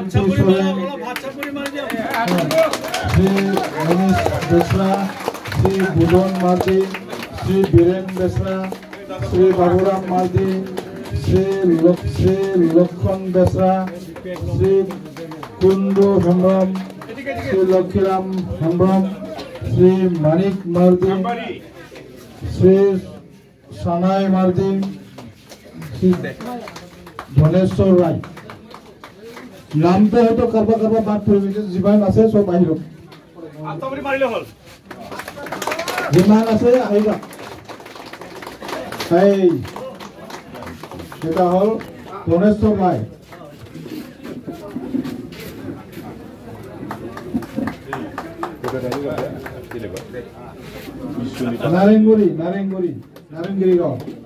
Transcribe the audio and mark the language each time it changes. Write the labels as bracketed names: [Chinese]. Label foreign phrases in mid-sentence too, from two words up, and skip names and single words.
[Assamese] শ্রী মনীষ বেসরা, শ্রী বুধন মার্দি, শ্রী বীরেন বেসরা, শ্রী বাবুরাম মার্দি, শ্রী লক্ষণ বেসরা, শ্রী কুন্ডু হেমব্রম, শ্রী লক্ষ্মীরাম হেমব্রম, শ্রী মানিক মার্দি, শ্রী সানাই মার্দি, শ্রী ধনেশ্বৰ রায়। নামটো হয়তো কাৰোবাৰ বাদ পৰি গৈছে, যিমান আছে চব আহিব, যিমান আছে আহিবা। এটা হল ধনেশ্বৰ রায়, নাৰেংগুৰি গাঁও।